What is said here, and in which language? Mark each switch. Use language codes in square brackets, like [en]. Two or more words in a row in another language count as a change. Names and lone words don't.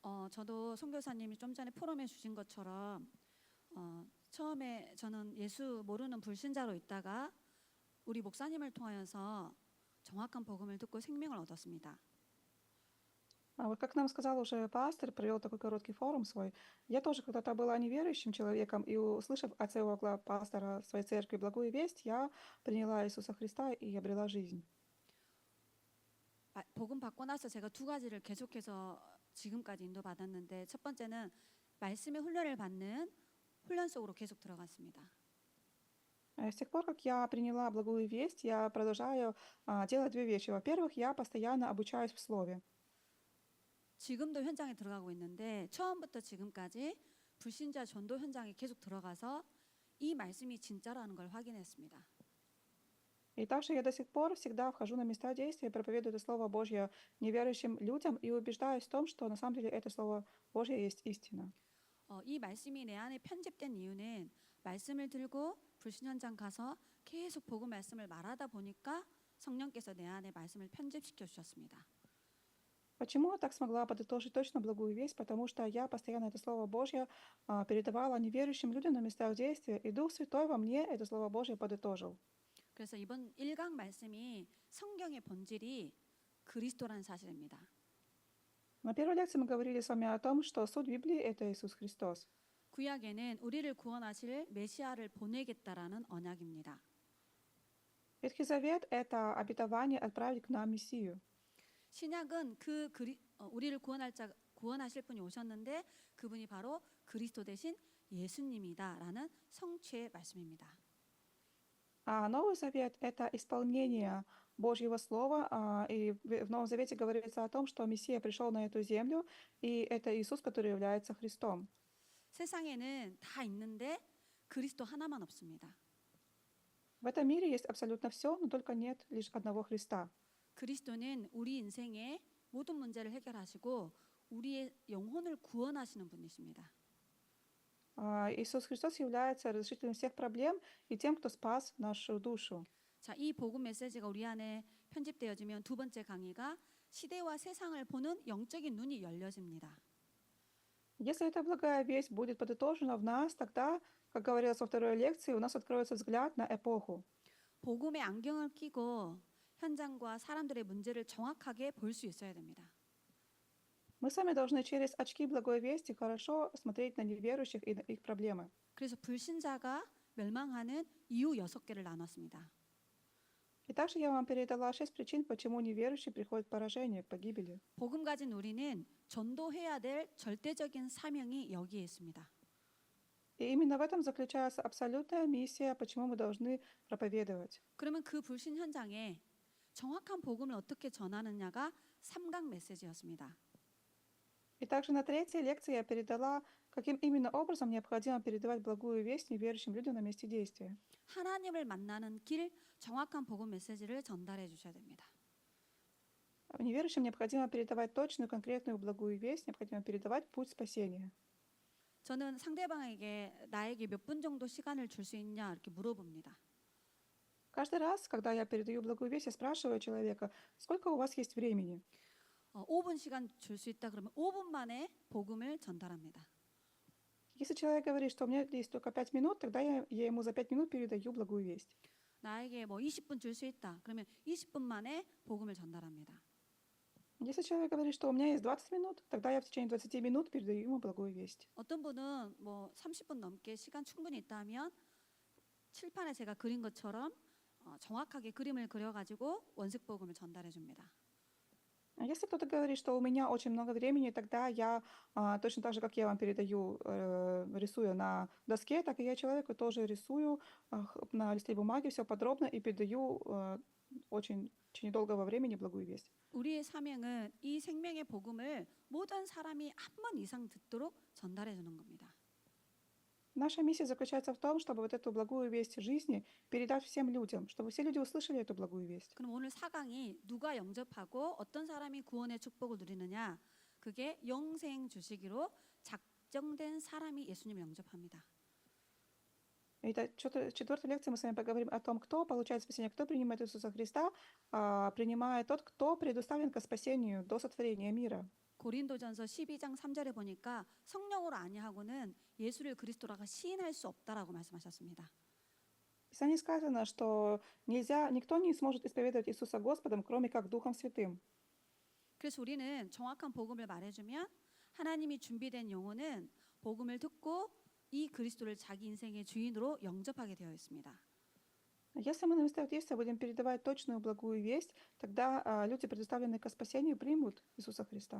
[ko] 저도 선교사님이 좀 전에 포럼해 주신 것처럼 처음에 저는 예수 모르는 불신자로 있다가 우리 목사님을 통하여서 정확한 복음을 듣고 생명을 얻었습니다. [ru] Вот как нам сказал уже пастор, провел такой короткий форум свой, я тоже когда-то была неверующим человеком, и услышав от своего пастора своей церкви благую весть, я приняла Иисуса Христа и обрела жизнь. [ko] 복음 받고 나서 제가 두 가지를 계속해서 지금까지 인도받았는데, 첫 번째는 말씀의 훈련을 받는 훈련 속으로 계속 들어갔습니다. [ru] С тех пор, как я приняла благую весть, я продолжаю делать две вещи. Во-первых, я постоянно обучаюсь в Слове. [ko] 지금도 현장에 들어가고 있는데, 처음부터 지금까지 불신자 전도 현장에 계속 들어가서 이 말씀이 진짜라는 걸 확인했습니다. [ru] И также я до сих пор всегда вхожу на места действия, проповедую это Слово Божье неверующим людям и убеждаюсь в том, что на самом деле это Слово Божье есть истина. [ko] 이 말씀이 내 안에 편집된 이유는 말씀을 들고 불신 현장 가서 계속 복음 말씀을 말하다 보니까 성령께서 내 안에 말씀을 편집시켜 주셨습니다. [ru] Почему я так смогла подытожить точно благую весть? Потому что я постоянно это Слово Божье передавала неверующим людям на местах действия, и Дух Святой во мне это Слово Божье подытожил. [ko] 그래서 이번 1강 말씀이 성경의 본질이 그리스도라는 사실입니다. [ru] На первой лекции мы говорили с вами о том, что суть Библии — это Иисус Христос. [ko] 구약에는 우리를 구원하실 메시아를 보내겠다라는 언약입니다. [ru] Ветхий Завет — это обетование отправить к нам Мессию. [ko] 신약은 우리를 구원하실 분이 오셨는데 그분이 바로 그리스도 대신 예수님이다라는 성취의 말씀입니다. [ru] А Новый Завет — это исполнение Божьего Слова, и в Новом Завете говорится о том, что Мессия пришел на эту землю, и это Иисус, который является Христом. [ko] 세상에는 다 있는데 그리스도 하나만 없습니다. [ru] В этом мире есть абсолютно все, но только нет лишь одного Христа. [ko] 그리스도는 우리 인생의 모든 문제를 해결하시고 우리의 영혼을 구원하시는 분이십니다. [ru] Иисус Христос является разрешителем всех проблем и тем, кто спас нашу душу. [ko] 자, 이 복음 메시지가 우리 안에 편집되어지면 두 번째 강의가 시대와 세상을 보는 영적인 눈이 열려집니다. [ru] Если эта благая весть будет подытожена в нас, тогда, как говорилось во второй лекции, у нас откроется взгляд на эпоху. [ko] 복음의 안경을 끼고 현장과 사람들의 문제를 정확하게 볼 수 있어야 됩니다. [ru] Мы сами должны через очки благой вести хорошо смотреть на неверующих и на их проблемы. [ko] 그래서 불신자가 멸망하는 이유 6개를 나눴습니다. [ru] И также я вам передала 6 причин, почему неверующие приходят к поражению, к погибели. [ko] 복음 가진 우리는 전도해야 될 절대적인 사명이 여기에 있습니다. [ru] И именно в этом заключается абсолютная миссия, почему мы должны проповедовать. [ko] 그러면 그 불신 현장에 정확한 복음을 어떻게 전하느냐가 3강 메시지였습니다. [ru] И также на третьей лекции я передала, каким именно образом необходимо передавать благую весть неверующим людям на месте действия. [ko] 하나님을 만나는 길, 정확한 복음 메시지를 전달해 주셔야 됩니다. [ru] Неверующим необходимо передавать точную, конкретную благую весть, необходимо передавать путь спасения. [ko] 저는 상대방에게 나에게 몇 분 정도 시간을 줄 수 있냐 이렇게 물어봅니다. [ru] Каждый раз, когда я передаю благую весть, я спрашиваю человека, сколько у вас есть времени? [ko] 5분 시간 줄 수 있다 그러면 5분 만에 복음을 전달합니다. [ru] Если человек говорит, что у меня есть только 5 минут, тогда я ему за 5 минут передаю благую весть. [ko] 나에게 20분 줄 수 있다 그러면 20분 만에 복음을 전달합니다. [ru] Если человек говорит, что у меня есть 20 минут, тогда я в течение 20 минут передаю ему благую весть. [ko] 어떤 분은 30분 넘게 시간 충분히 있다면 칠판에 제가 그린 것처럼 정확하게 그림을 그려가지고 원색 복음을 전달해 줍니다. [ru] Если кто-то говорит, что у меня очень много времени, тогда я точно так же, как я вам передаю, рисую на доске, так и я человеку тоже рисую на листе бумаги все подробно и передаю очень недолгого времени благую весть. [ko] 우리의 사명은 이 생명의 복음을 모든 사람이 한 번 이상 듣도록 전달해 주는 겁니다. [ru] Наша миссия заключается в том, чтобы вот эту благую весть жизни передать всем людям, чтобы все люди услышали эту благую весть. [ko] 그럼 오늘 4강이 누가 영접하고 어떤 사람이 구원의 축복을 누리느냐, 그게 영생 주시기로 작정된 사람이 예수님을 영접합니다. [ru] И в четвертой лекции мы с вами поговорим о том, кто получает спасение, кто принимает Иисуса Христа, принимает тот, кто предуставлен ко спасению до сотворения мира. [ko] 고린도전서 12장 3절에 보니까 성령으로 아니하고는 예수를 그리스도라고 시인할 수 없다라고 말씀하셨습니다. [ru] В Писании сказано, что никто не сможет исповедовать Иисуса Господом, кроме как Духом Святым. [ko] 그래서 우리는 정확한 복음을 말해주면 하나님이 준비된 영혼은 복음을 듣고 이 그리스도를 자기 인생의 주인으로 영접하게 되어 있습니다. [ru] Если мы на местах действия будем передавать точную благую весть, тогда люди, предоставленные ко спасению, примут Иисуса Христа.